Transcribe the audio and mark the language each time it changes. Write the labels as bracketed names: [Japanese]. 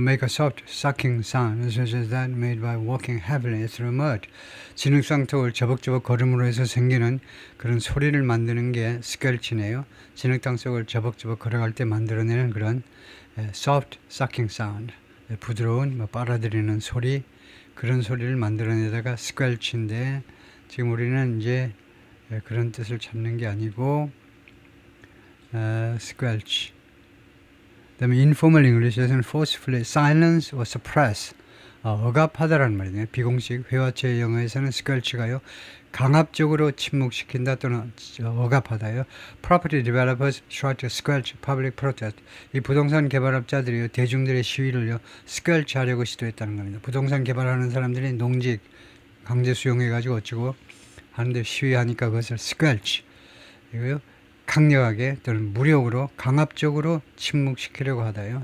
[English] make a soft sucking sound such as that made by walking heavily through mud. [Korean] 진흙탕속을 저벅저벅 걸음으로 해서 생기는 그런 소리를 만드는 게 스퀘일치네요. 진흙탕 속을 저벅저벅 걸어갈 때 만들어내는 그런 [English] soft sucking sound, [Korean] 부드러운 빨아들이는 소리, 그런 소리를 만들어내다가 스퀘일치인데 지금 우리는 이제 그런 뜻을 찾는 게 아니고 squelch. 그다음에 [English] informal English에서는 forcefully silence or suppress, [Korean] 억압하다라는 말이네요. 비공식 회화체 영어에서는 squelch가요, 강압적으로 침묵시킨다 또는 억압하다요. [English] Property developers try to squelch public protest. [Korean] 이 부동산 개발업자들이요, 대중들의 시위를요, squelch 하려고 시도했다는 겁니다. 부동산 개발하는 사람들이 농지 강제 수용해가지고 어쩌고 하는데 시위하니까 그것을 squelch, 이거요, 강력하게 또는 무력으로 강압적으로 침묵시키려고 하다요.